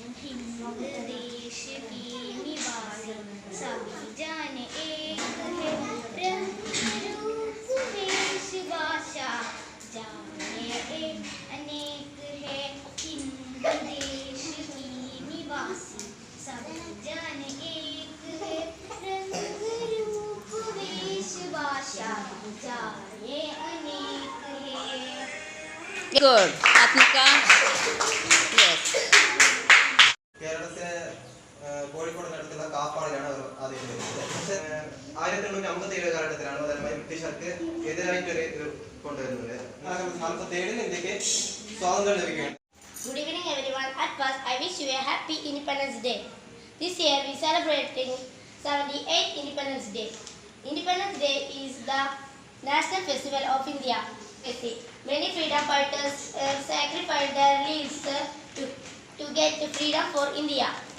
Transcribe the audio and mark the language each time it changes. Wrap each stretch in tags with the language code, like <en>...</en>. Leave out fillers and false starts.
<hi>हिंद देश की निवासी सभी जान एक है, रंग रूप वेश भाषा जाने एक अनेक है। हिंद देश की निवासी सभी जान एक है, रंग रूप वेश भाषा जाने अनेक है।</hi> <en>Good. Atmika. Yes.</en> <ml>കേരളത്തിലെ കോഴിക്കോടിനടുത്തുള്ള കാപ്പാടിലാണ് അവർ ആദ്യം വരുന്നത്. പക്ഷേ 1857 കാലഘട്ടത്തിലാണ് പ്രധാനമായും ബ്രിട്ടീഷുകാർക്ക് എതിരായിട്ടൊരു ഇത് കൊണ്ടുവരുന്നത്. 1947 ഇന്ത്യക്ക് സ്വാതന്ത്ര്യം ലഭിക്കുകയാണ്.</ml> <en>Good evening everyone. At first, I wish you a happy Independence Day. This year we celebrating 78th Independence Day. Independence Day is the national festival of India. Many freedom fighters sacrificed their lives to get freedom for India.</en>